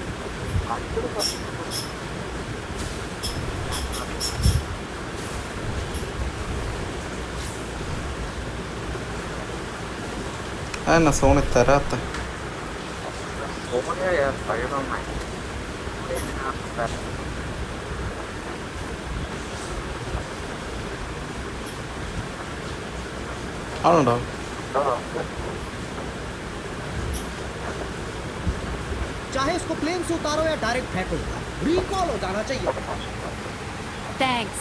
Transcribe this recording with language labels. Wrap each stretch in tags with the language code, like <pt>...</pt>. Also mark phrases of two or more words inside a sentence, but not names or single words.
<ml>അതെന്നാ സോണി തരാത്ത? സോണിയ സ്പൈഡർമാൻ ആണുണ്ടോ?</ml> <hi>चाहे इसको प्लेन से उतारो या डायरेक्ट फेंको, रिकॉल हो जाना चाहिए.</hi> <ml>താങ്ക്സ്.</ml>